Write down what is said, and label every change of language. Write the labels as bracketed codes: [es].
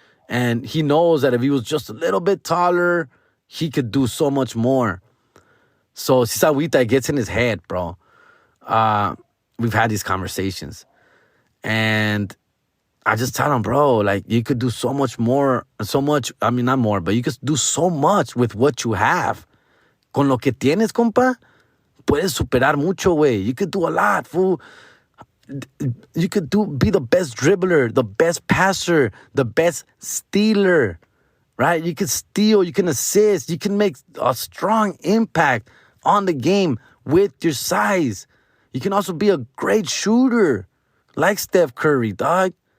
[en] And he knows that if he was just a little bit taller, he could do so much more. So Sisawita gets in his head, bro. We've had these conversations. And I just tell him, bro, like, you could do so much more, not more, but you could do so much with what you have. [es] Con lo que tienes, compa, puedes superar mucho, güey. [en] You could do a lot, fool. You could be the best dribbler, the best passer, the best stealer, right? You can steal, you can assist, you can make a strong impact on the game with your size. You can also be a great shooter, like Steph Curry, dog.